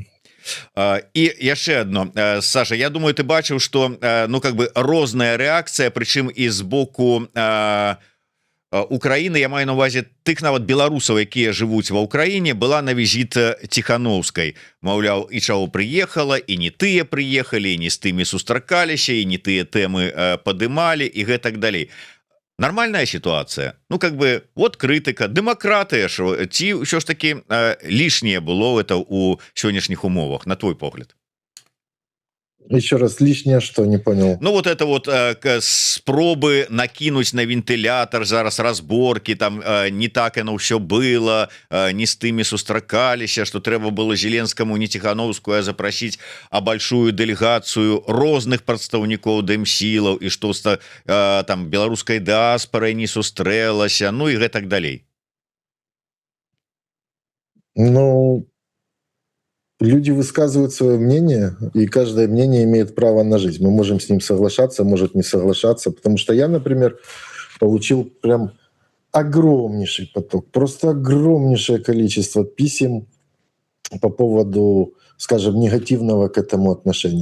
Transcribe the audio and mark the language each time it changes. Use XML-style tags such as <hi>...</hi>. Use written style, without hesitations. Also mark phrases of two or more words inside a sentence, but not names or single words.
<be>І яшчэ одно, Саша, я думаю, ты бачыў, што</be> <ru>ну как бы</ru> <be>розная рэакцыя, прычым і з боку Украины, я маю на увазе тых нават беларусаў, якія жывуць ва Ўкраіне, была на візіт Ціхановскай. Маўляў, і чаго прыехала, і не тыя прыехалі, і не з тымі сустракаліся, і не тыя тэмы падымалі, і гэтак далей.</be> <ru>Нормальная ситуация. Ну как бы</ru> <be>вот крытыка, дэмакратыя, ці ўсё ж таки лішняе было это у сённяшніх умовах, на твой погляд?</be> <ru>Еще раз, лишнее что, не понял? Ну вот это вот спробы накинуть на вентилятор зараз разборки, там не так оно все было, не с</ru> <be>тымі сустракаліся,</be> <ru>что трэба было Зеленскому не Тихановскую, а запросить большую делегацию</ru> <be>розных прадстаўнікоў дэмсілаў,</be> <ru>и что там</ru> <be>беларускай дыаспорай не сустрэлася, ну и гэтак далей. Ну,</be> <ru>люди высказывают свое мнение, и каждое мнение имеет право на жизнь. Мы можем с ним соглашаться, может не соглашаться, потому что я, например, получил прям огромнейший поток, просто огромнейшее количество писем по поводу, скажем, негативного к этому отношения.</ru>